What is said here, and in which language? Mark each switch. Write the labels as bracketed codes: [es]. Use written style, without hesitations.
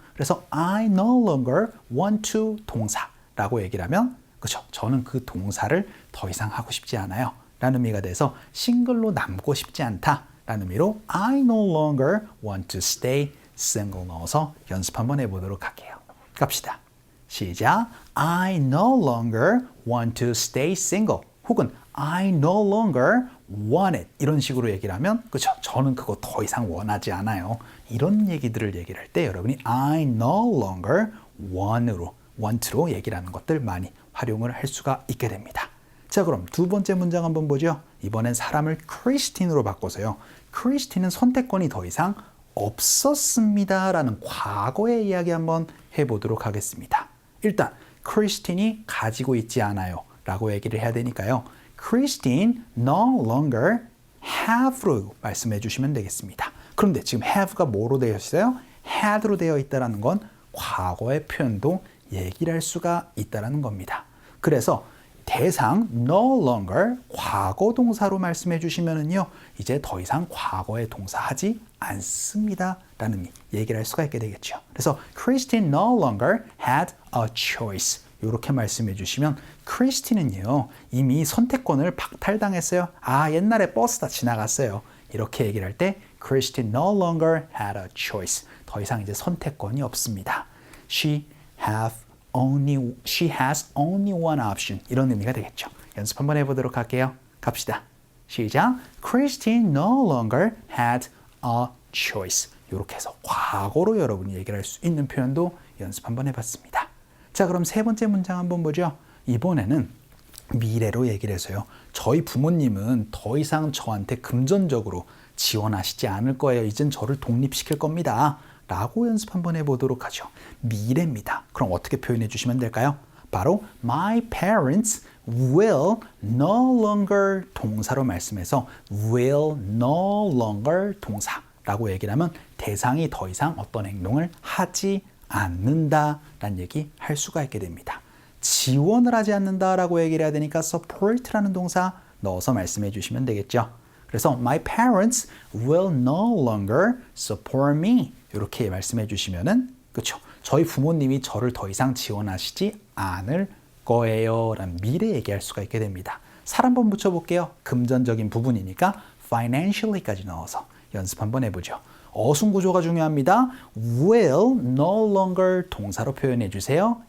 [ko] 그래서 [en] I no longer want to [ko] 동사 라고 얘기를 하면 그렇죠. 저는 그 동사를 더 이상 하고 싶지 않아요 라는 의미가 돼서 싱글로 남고 싶지 않다 라는 의미로 [en] I no longer want to stay single [ko] 넣어서 연습 한번 해보도록 할게요. 갑시다. 시작. [en] I no longer want to stay single 혹은 I no longer want it [ko] 이런 식으로 얘기를 하면 그렇죠. 저는 그거 더 이상 원하지 않아요. 이런 얘기들을 얘기를 할 때 여러분이 [en] I no longer want [ko] 로 얘기를 하는 것들 많이 활용을 할 수가 있게 됩니다. 자, 그럼 두 번째 문장 한번 보죠. 이번엔 사람을 크리스틴으로 바꿔서요. 크리스틴은 선택권이 더 이상 없었습니다 라는 과거의 이야기 한번 해보도록 하겠습니다. 일단 크리스틴이 가지고 있지 않아요 라고 얘기를 해야 되니까요. [en] Christine no longer have [ko] 로 말씀해 주시면 되겠습니다. 그런데 지금 have가 뭐로 되어 있어요? had로 되어 있다는 건 과거의 표현도 얘기를 할 수가 있다는 겁니다. 그래서 대상 no longer 과거 동사로 말씀해 주시면은요, 이제 더 이상 과거의 동사 하지 않습니다 라는 얘기를 할 수가 있게 되겠죠. 그래서 [en] Christine no longer had a choice [ko] 이렇게 말씀해 주시면 크리스틴은요 이미 선택권을 박탈당했어요. 아, 옛날에 버스 다 지나갔어요. 이렇게 얘기를 할 때 [en] Christine no longer had a choice. [ko] 더 이상 이제 선택권이 없습니다. [en] She has only one option. [ko] 이런 의미가 되겠죠. 연습 한번 해보도록 할게요. 갑시다. 시작. [en] Christine no longer had a choice. [ko] 이렇게 해서 과거로 여러분이 얘기를 할 수 있는 표현도 연습 한번 해봤습니다. 자, 그럼 세 번째 문장 한번 보죠. 이번에는 미래로 얘기를 해서요. 저희 부모님은 더 이상 저한테 금전적으로 지원하시지 않을 거예요. 이젠 저를 독립시킬 겁니다. 라고 연습 한번 해보도록 하죠. 미래입니다. 그럼 어떻게 표현해 주시면 될까요? 바로 [en] My parents will no longer [ko] 동사로 말씀해서 will no longer 동사라고 얘기를 하면 대상이 더 이상 어떤 행동을 하지 않는다라는 얘기 할 수가 있게 됩니다. 지원을 하지 않는다라고 얘기를 해야 되니까 support라는 동사 넣어서 말씀해 주시면 되겠죠. [en] 그래서 My parents will no longer support me [ko] 이렇게 말씀해 주시면은 그렇죠. 저희 부모님이 저를 더 이상 지원하시지 않을 거예요 라는 미래 얘기할 수가 있게 됩니다. 살 한번 붙여볼게요. 금전적인 부분이니까 financially까지 넣어서 연습 한번 해보죠. 어순 구조가 중요합니다. will no longer 동사로 표현해 주세요.